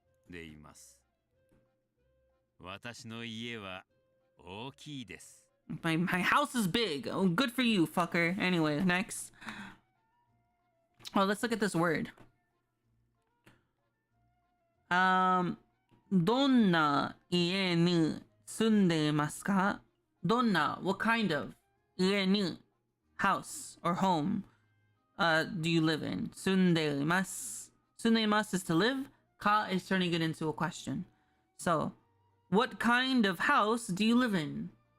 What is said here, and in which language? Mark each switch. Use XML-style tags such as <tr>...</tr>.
<ja>います。私の家は大きいです。</ja> <en>My house is big. Oh, good for you, fucker. Anyway, next. Oh, let's look at this word.</en> <ja>どんな家に住んでいますか?</ja> <en>どんな what kind of 家に house or home do you live in?</en> <ja>住んでいます.</ja> <en>住んでいます is to live. Ka is turning it into a question. So, what kind of house do you live in?</en>